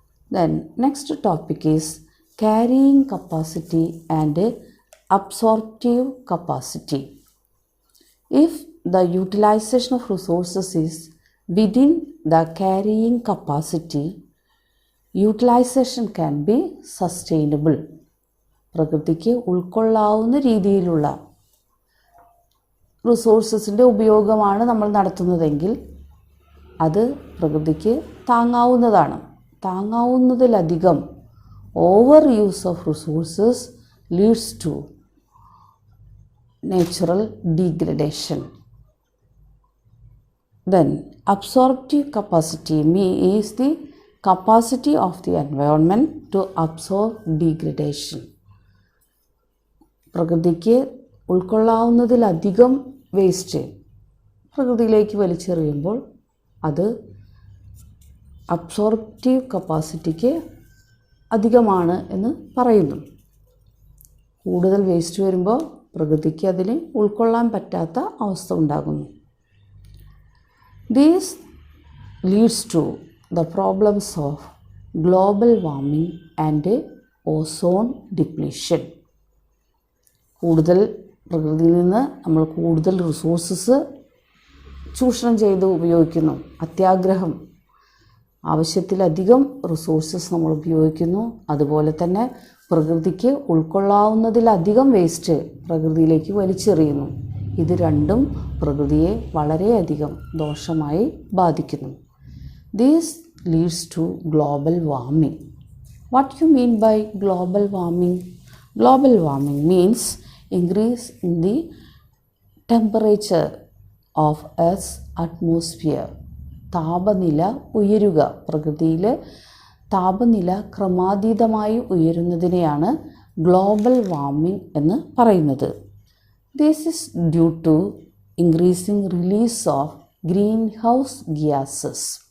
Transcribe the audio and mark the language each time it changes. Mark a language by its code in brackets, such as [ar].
[en] Then next topic is carrying capacity and absorptive capacity. If the utilization of resources is within the carrying capacity, utilization can be sustainable. [ml] പ്രകൃതിക്ക് ഉൾക്കൊള്ളാവുന്ന രീതിയിലുള്ള റിസോഴ്സസിൻ്റെ ഉപയോഗമാണ് നമ്മൾ നടത്തുന്നതെങ്കിൽ അത് പ്രകൃതിക്ക് താങ്ങാവുന്നതാണ്. താങ്ങാവുന്നതിലധികം [en] Over use of resources leads to natural degradation. Then absorptive capacity is the capacity of the environment to absorb degradation. [ml] പ്രകൃതിക്ക് ഉൾക്കൊള്ളാവുന്നതിലധികം waste പ്രകൃതിയിലേക്ക് വലിച്ചെറിയുമ്പോൾ അത് absorptive കപ്പാസിറ്റിക്ക് അധികമാണ് എന്ന് പറയുന്നു. കൂടുതൽ വേസ്റ്റ് വരുമ്പോൾ പ്രകൃതിക്ക് അതിനെ ഉൾക്കൊള്ളാൻ പറ്റാത്ത അവസ്ഥ ഉണ്ടാകുന്നു. [en] This leads to the problems of global warming and ozone depletion. [ml] കൂടുതൽ പ്രകൃതിയിൽ നിന്ന് നമ്മൾ കൂടുതൽ റിസോഴ്സസ് ചൂഷണം ചെയ്ത് ഉപയോഗിക്കുന്നു. അത്യാഗ്രഹം, ആവശ്യത്തിലധികം റിസോഴ്സസ് നമ്മൾ ഉപയോഗിക്കുന്നു. അതുപോലെ തന്നെ പ്രകൃതിക്ക് ഉൾക്കൊള്ളാവുന്നതിലധികം വേസ്റ്റ് പ്രകൃതിയിലേക്ക് വലിച്ചെറിയുന്നു. ഇത് രണ്ടും പ്രകൃതിയെ വളരെയധികം ദോഷമായി ബാധിക്കുന്നു. [en] This leads to global warming. What you mean by global warming? Global warming means increase in the temperature of Earth's atmosphere. [ml] താപനില ഉയരുക, പ്രകൃതിയിൽ താപനില ക്രമാതീതമായി ഉയരുന്നതിനെയാണ് ഗ്ലോബൽ വാർമിംഗ് എന്ന് പറയുന്നത്. [en] This is due to increasing release of green house gases.